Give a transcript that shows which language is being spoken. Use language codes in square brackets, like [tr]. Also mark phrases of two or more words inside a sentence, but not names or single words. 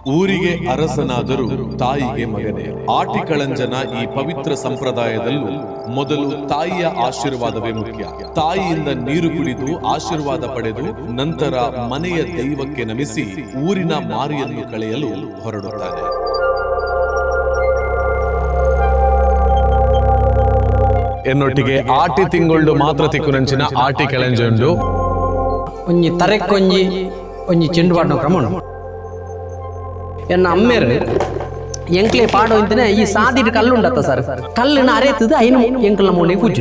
[kn] ಊರಿಗೆ ಅರಸನಾದರೂ ತಾಯಿಗೆ ಮಗನೇ. ಆಟಿಕಳಂಜನ ಈ ಪವಿತ್ರ ಸಂಪ್ರದಾಯದಲ್ಲೂ ಮೊದಲು ತಾಯಿಯ ಆಶೀರ್ವಾದವೇ ಮುಖ್ಯ. ತಾಯಿಯಿಂದ ನೀರು ಕುಡಿದು ಆಶೀರ್ವಾದ ಪಡೆದು ನಂತರ ಮನೆಯ ದೈವಕ್ಕೆ ನಮಿಸಿ ಊರಿನ ಮಾರಿಯನ್ನು ಕಳೆಯಲು ಹೊರಡುತ್ತಾನೆ. [tcy] ಎನ್ನೊಟ್ಟಿಗೆ ಆಟಿ ತಿಂಗಳು ಮಾತ್ರ ತಿಕ್ಕುನಂಚಿನ ಆಟಿ ಕೆಳಂಜುಂಡು ಒಂಜಿ ತರೆಕ್ಕೊಂಜಿ ಒಂಜಿ ಚೆಂಡು ಪಾಡ್ನ ಕ್ರಮ ಎನ್ನ ಅಮ್ಮೇರು ಎಂಕ್ಲೆ ಪಾಡು ಅಂತನೇ ಈ ಸಾದಿಟ್ಟು ಕಲ್ಲು ಉಂಡತ್ತ ಸರ್ ಕಲ್ಲುನ ಅರೆತದ ಐನು ಎಂಕಲ್ನ ಮೂಲೆ ಕೂಜು